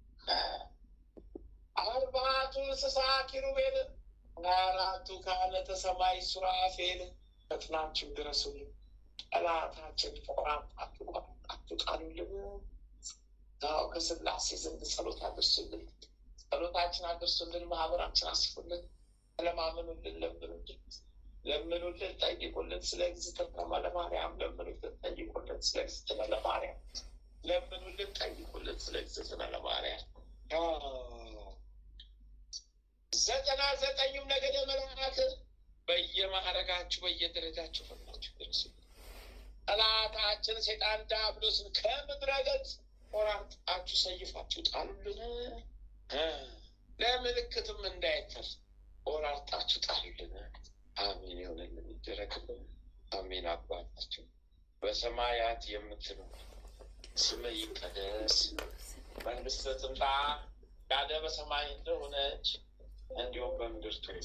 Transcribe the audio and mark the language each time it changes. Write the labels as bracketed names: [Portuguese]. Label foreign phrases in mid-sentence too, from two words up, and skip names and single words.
[Amharic] አርባዕቱ እንስሳ ኪሩቤል 24ቱ ካህናተ ሰማይ ሱራፌል ፈጥናችሁ ድረሱልን። ጠላታችን ቆራርጣችሁ ጣሉልን። ከስላሴ ዘንድ ጸሎት አድርሱልን። ጸሎታችን አድርሱልን። ማህበራችን አስፉልን። ተለማመኑልን፣ ለምኑልን፣ ጠይቁልን። [Geez] ስለ እግዝእትነ ለማርያም [Amharic] ለምኑልን፣ ጠይቁልን። [Geez] ስለ እግዝእትነ ለማርያም [Amharic] ለምኑልን፣ ጠይቁልን። [Geez] ስለ እግዝእትነ ለማርያም [Amharic] 99ኙም ነገደ መላእክት በየማዕረጋችሁ በየደረጃችሁ ፈጥናችሁ ድረሱልን። ጠላታችን ሴጣን ዲያብሎስን ከምድረ ገጽ ቆራርጣችሁ ሰይፋችሁ ጣሉልን። ለምልክትም እንዳይተርፍ ቆራርጣችሁ ጣሉልን። አሜን ይሁንልን፣ ይደረግልን። አሜን። አባታችን በሰማያት የምትኖር ስምህ ይቀደስ፣ መንግስትህ ትምጣ፣ ፈቃድህ በሰማይ እንደሆነች እንዲሁም በምድር ትሁን።